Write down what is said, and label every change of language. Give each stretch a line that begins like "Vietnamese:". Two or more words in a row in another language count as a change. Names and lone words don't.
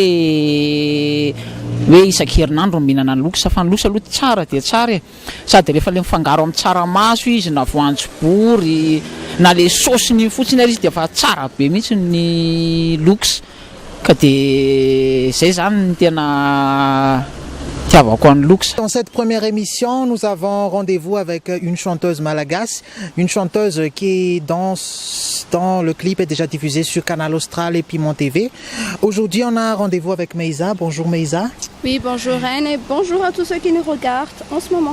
Malagasy: hoe isan-kerinandro mihinana ny loxa fa ny loxa aloha tsara dia tsara sady rehefa le mifangaro amin'ny tsaramaso izy na voanjobory na le saosiny fotsiny ary izy dia fa tsara be mihitsy ny loxa ka dia zay zany ny tena.
French: Dans cette première émission, nous avons rendez-vous avec une chanteuse malagasy, une chanteuse qui dans le clip est déjà diffusé sur Canal Austral et Piment TV. Aujourd'hui, on a un rendez-vous avec Meïsa. Bonjour Meïsa. Oui, bonjour Reine et bonjour à tous ceux qui nous regardent en ce moment.